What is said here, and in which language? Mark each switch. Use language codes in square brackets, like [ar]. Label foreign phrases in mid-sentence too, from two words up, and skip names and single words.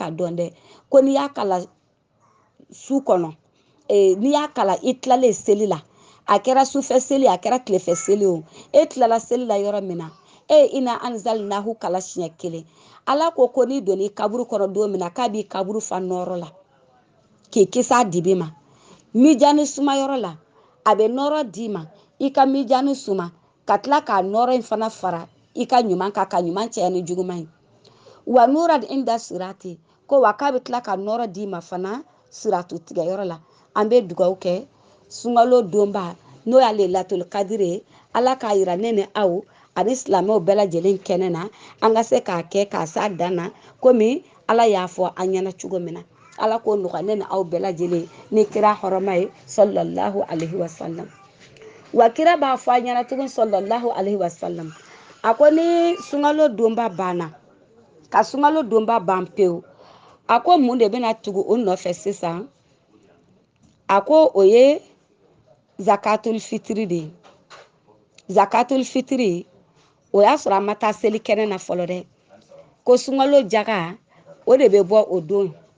[bm] ka dɔn dɛ ko n'i y'a kala su kɔnɔ n'i y'a kala i tilalen seli la a kɛra sufɛ seli a kɛra tilefɛ seli o e tilala seli la yɔrɔ min na [ar] إنا أنزلناه [bm] kala siɲɛ 1 ala ko n'i donna i kaburu kɔnɔ don min na k'a b'i kaburu fa nɔrɔ la k'i kisi a dibi ma mijani sumayɔrɔ la a bɛ nɔrɔ d'i ma i ka mijani suma ka tila k'a nɔrɔ in fana fara i ka ɲuman kan ka ɲuman caya ni juguman ye [ar] ونورا عند الصراط [bm] ko wa k'a bɛ tila ka nɔrɔ d'i ma fana siratu tigɛyɔrɔ la an bɛ dugawu kɛ sunkalo donba n'o y'ale latul kadiri ye ala k'a yira ne ni aw ani silamɛw bɛɛ lajɛlen kɛnɛ na an ka se k'a kɛ k'a s'a dan na komi ala y'a fɔ an ɲɛna cogo min na ala k'o nɔgɔya ne ni aw bɛɛ lajɛlen ni kira hɔrɔma ye [ar] صلى الله عليه وسلم [bm] wa kira b'a fɔ an ɲɛna tuguni [ar] صلى الله عليه وسلم [bm] a ko ni sunkalo donba banna ka sunkalo donba ban pewu a ko mun de bɛna tugu o nɔfɛ sisan a ko o ye zakatul fitiri de ye zakatul fitiri o y'a sɔrɔ a ma taa seli kɛnɛ na fɔlɔ dɛ ko sunkalo jaga o de bɛ bɔ o don